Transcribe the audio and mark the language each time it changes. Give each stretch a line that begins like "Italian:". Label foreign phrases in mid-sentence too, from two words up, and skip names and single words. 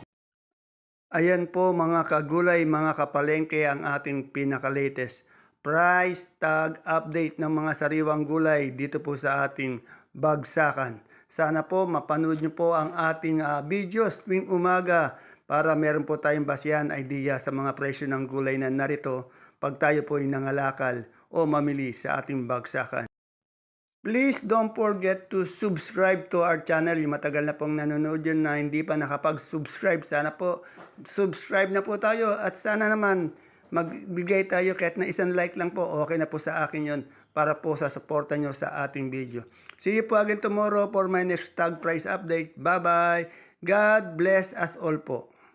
Filipino: Ayan po mga kagulay, mga kapalengke, ang ating pinaka-latest
English: price tag update
Filipino: ng mga sariwang gulay dito po sa ating bagsakan. Sana po mapanood nyo po ang ating videos tuwing umaga para meron po tayong basihan idea sa mga presyo ng gulay na narito pag tayo po ay nangalakal o mamili sa ating bagsakan.
English: Please don't forget to subscribe to our channel.
Filipino: Yung matagal na pong nanonood yun na hindi pa nakapag-subscribe. Sana po subscribe na po tayo at sana naman magbigay tayo kahit na isang like lang po. Okay na po sa akin yon para po sa suporta nyo sa ating video.
English: See you po again tomorrow for my next tag price update. Bye-bye. God bless us all po.